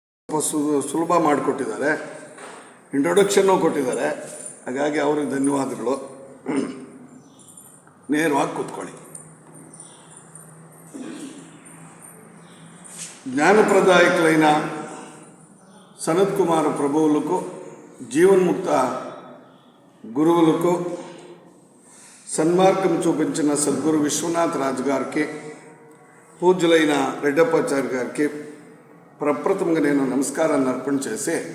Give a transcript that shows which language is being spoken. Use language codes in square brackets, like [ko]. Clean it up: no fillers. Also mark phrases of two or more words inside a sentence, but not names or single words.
[kn] ಸುಲಭ ಮಾಡಿಕೊಟ್ಟಿದ್ದಾರೆ, ಇಂಟ್ರೊಡಕ್ಷನ್ನು ಕೊಟ್ಟಿದ್ದಾರೆ. ಹಾಗಾಗಿ ಅವ್ರಿಗೆ ಧನ್ಯವಾದಗಳು. ನೇರವಾಗಿ ಕೂತ್ಕೊಳ್ಳಿ. [te] జ్ఞానప్రదాయకులైన సనత్ కుమార్ ప్రభువులకు, జీవన్ముక్త గురువులకు, సన్మార్గం చూపించిన సద్గురు విశ్వనాథ్ రాజు గారికి, పూజ్యులైన రెడ్డప్పాచారి గారికి ప్రప్రథమంగా నేను నమస్కారాన్ని అర్పణ చేసి,